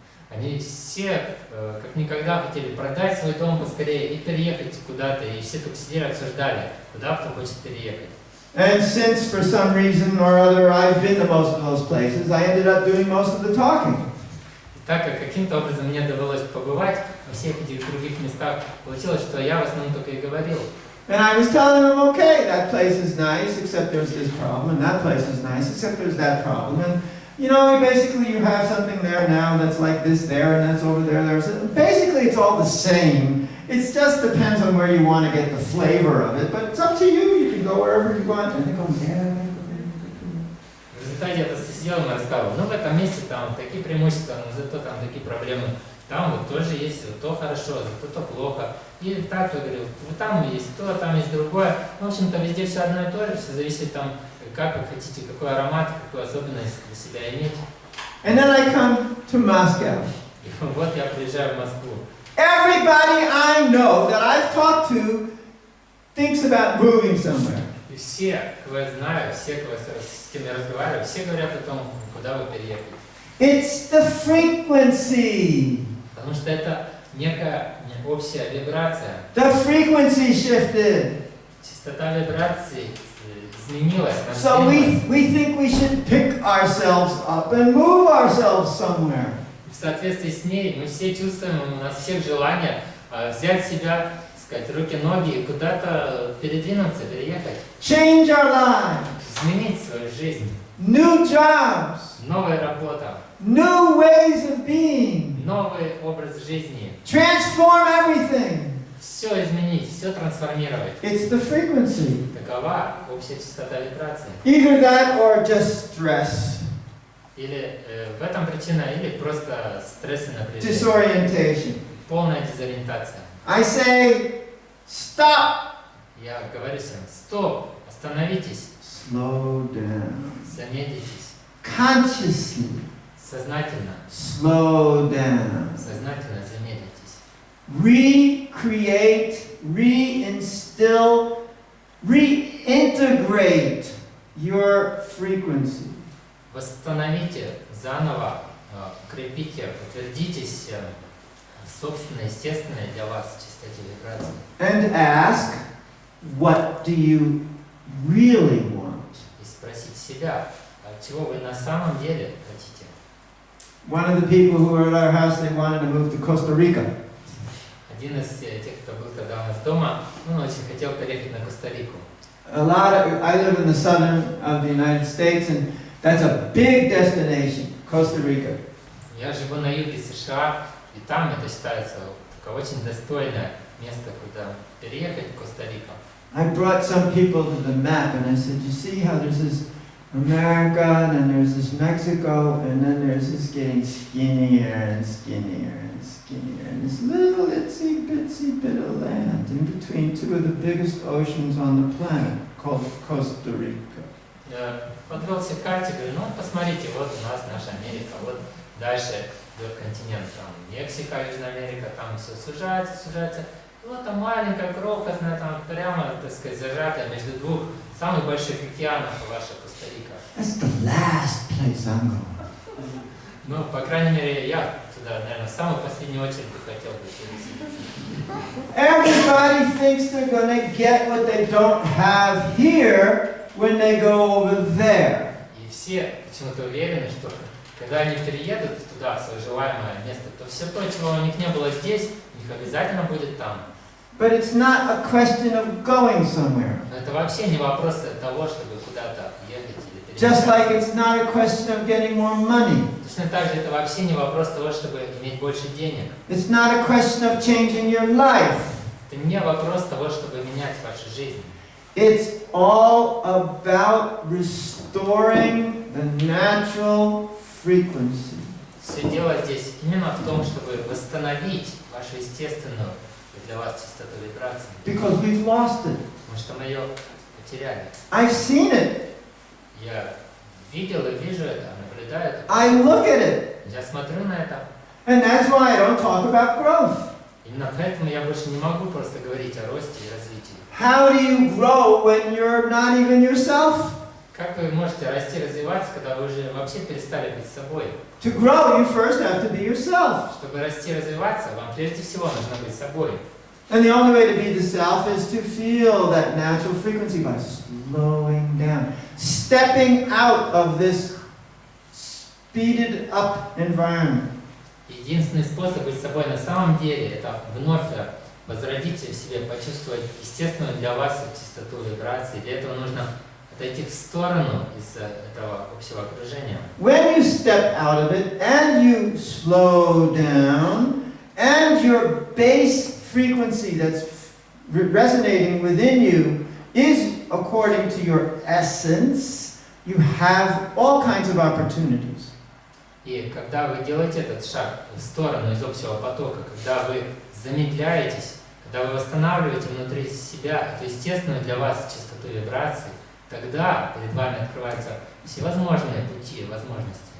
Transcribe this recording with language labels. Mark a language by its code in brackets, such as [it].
[ru] Они все как никогда хотели продать свой дом поскорее и переехать куда-то, и все тут сидели, обсуждали, куда кто хочет переехать. [en] And since for some reason or other I've been to most of those places, I ended up doing most of the talking. [ru] И так как каким-то образом мне довелось побывать во всех этих других местах, получилось, что я в основном только и говорил. [en] And I was telling them, okay, that place is nice, except there's this problem, and that place is nice, except there's that problem. And, you know, basically you have something there now that's like this there, and that's over there. Basically it's all the same. It just depends on where you want to get the flavor of it, but it's up to you. You can go wherever you want. And they go, yeah. [ru] В результате я просто сидел и рассказывал, ну в этом месте там такие преимущества, но зато там такие проблемы. Там вот тоже есть, вот то хорошо, зато то плохо. И так я говорил, вот там есть то, там есть другое. В общем-то, везде все одно и то же, все зависит там, как вы хотите, какой аромат, какую особенность для себя иметь. [en] And then I come to Moscow. [ru] И вот я приезжаю в Москву. [en] Everybody I know that I've talked to thinks about moving somewhere. [ru] И все, кого я знаю, все, с кем я разговариваю, все говорят о том, куда вы переехали. [en] It's the frequency. [ru] Потому что это некая общая вибрация. [en] The frequency shifted. [ru] Частота вибраций изменилась. [en] So we think we should pick ourselves up and move ourselves somewhere. [ru] В соответствии с ней мы все чувствуем, у нас всех желание взять себя, сказать, руки-ноги и куда-то передвинуться, переехать. [en] Change our lives. [ru] Изменить свою жизнь. [en] New jobs. [ru] Новая работа. [en] New ways of being. [ru] Новый образ жизни. [en] Transform everything. [ru] Все изменить, все трансформировать. [en] It's the frequency. [ru] Такова общая частота вибрации. [en] Either that or just stress. [ru] Или в этом причина, или просто стресс и напряжение. [en] Disorientation. [ru] Полная дезориентация. [en] I say, stop. [ru] Я говорю всем, стоп, остановитесь, [en] Slow down. [ru] замедлитесь, [en] Consciously. [ru] сознательно, [en] Slow down. [ru] сознательно замедлитесь. [en] Recreate, reinstill, reintegrate your frequency. [ru] Восстановите заново, укрепите, утвердитесь в собственной, естественной для вас частоте вибрации. [en] And ask, what do you really want? [ru] И спросить себя, чего вы на самом деле хотите. [en] One of the people who were at our house, they wanted to move to Costa Rica. [ru] Один из тех, кто был тогда у нас дома, он очень хотел переехать на Коста-Рику. [en] I live in the southern of the United States, and that's a big destination, Costa Rica. [ru] Я живу на юге США, и там это считается такое очень достойное место, куда переехать в Коста-Рику. [en] I brought some people to the map, and I said, you see how there's this America, and then there's this Mexico, and then there's this getting skinnier and skinnier and skinnier, and this little itsy bitsy bit of land in between two of the biggest oceans on the planet called Costa Rica. [ru] Я подвел все к карте, говорю, ну посмотрите, вот у нас наша Америка, вот дальше идет континент, там Мексика, Южная Америка, там все сужается, сужается. И вот там маленькая, крохотная, там прямо, так сказать, зажатая между двух самых больших океанов ваша Коста-Рика. [en] That's the last place I'm going. [ru] Ну, по крайней мере, я туда, наверное, в самую последнюю очередь хотел бы перейти. [en] Everybody thinks they're going to get what they don't have here when they go over there. [ru] И все почему-то уверены, что когда они переедут туда, в свое желаемое место, то все то, чего у них не было здесь, у них обязательно будет там. [en] But it's not a question of going somewhere. [ru] Но это вообще не вопрос того, чтобы куда-то ехать или [en] Just like [ru] переезжать. [en] it's not a question of getting more money. [ru] Точно так же это вообще не вопрос того, чтобы иметь больше денег. [en] It's not a question of changing your life. [ru] Это не вопрос того, чтобы менять вашу жизнь. [en] It's all about restoring the natural frequency. [ru] Все дело здесь именно в том, чтобы восстановить вашу естественную для вас частоту вибраций. [en] Because we've lost it. [ru] Потому что мы ее потеряли. [en] I've seen it. [ru] Я видел и вижу это, наблюдаю это. [en] I look at it. [ru] Я смотрю на это. [en] And that's why I don't talk about growth. [ru] Именно поэтому я больше не могу просто говорить о росте и развитии. [en] How do you grow when you're not even yourself? [ru] Как вы можете расти, развиваться, когда вы уже вообще перестали быть собой? [en] To grow, you first have to be yourself. [ru] Чтобы расти и развиваться, вам прежде всего нужно быть собой. [en] And the only way to be the self is to feel that natural frequency by slowing down, stepping out of this speeded up environment. [ru] Единственный способ быть собой на самом деле, это вновь возродить в себе, почувствовать естественную для вас чистоту вибраций. Для этого нужно отойти в сторону из этого общего окружения. [en] When you step out of it and you slow down, and your base frequency that's resonating within you is according to your essence, you have all kinds of opportunities. [ru] И когда вы делаете этот шаг в сторону из общего потока, когда вы замедляетесь, когда вы восстанавливаете внутри себя эту естественную для вас частоту вибраций, тогда перед вами открываются всевозможные пути, возможности.